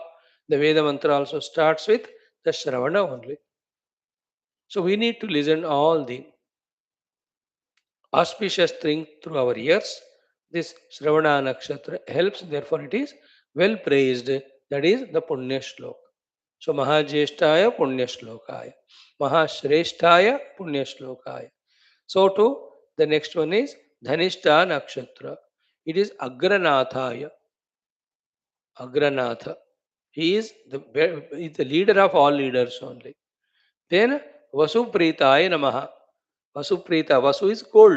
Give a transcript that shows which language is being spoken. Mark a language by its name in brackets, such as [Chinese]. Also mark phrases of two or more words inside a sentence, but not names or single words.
[English] The Veda mantra also starts with the Shravana only. So, we need to listen all the auspicious things through our ears. This Shravana Nakshatra helps, therefore, it is well praised. That is the [Sanskrit] Punya Shlok. So, Mahajyeshtaya Punya Shlokaya. Mahashreshtaya Punya Shlokaya. [English] So too, the next one is Dhanishta Nakshatra. It is Agranathaya. Agranatha. He is the leader of all leaders only. Then [Sanskrit] Vasupritaya Namaha. [English] Vasuprita. Vasu is gold.